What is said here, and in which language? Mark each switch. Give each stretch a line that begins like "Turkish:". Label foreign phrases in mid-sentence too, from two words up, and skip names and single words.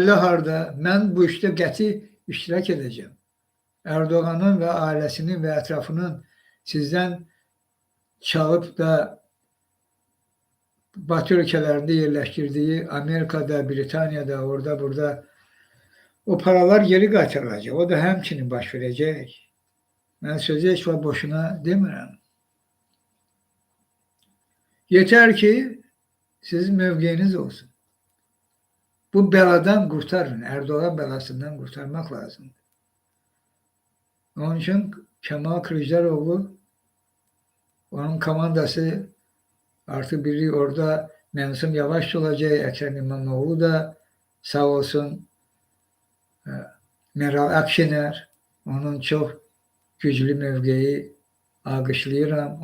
Turkish: Ben bu işte qəti iştirak edeceğim. Erdoğan'ın ve ailesinin ve etrafının sizden çalıp da Batı ülkelerinde yerleştirdiği Amerika'da, Britanya'da, orada burada o paralar geri qaytarılacaq.
Azerbaijani: O da həmçinin baş verəcək. Mən sözü heç vaxt boşuna demirəm. Yeter ki sizin mövqeyiniz olsun.
Turkish: Bu beladan kurtarın. Erdoğan belasından kurtarmak lazım. Onun için Kemal Kılıçdaroğlu, onun komandası artık biri orada Mensum Yavaş olacak, Ekrem İmamoğlu da sağ olsun, Meral Akşener, onun çok güclü
Azerbaijani: mövqeyi alqışlayıram.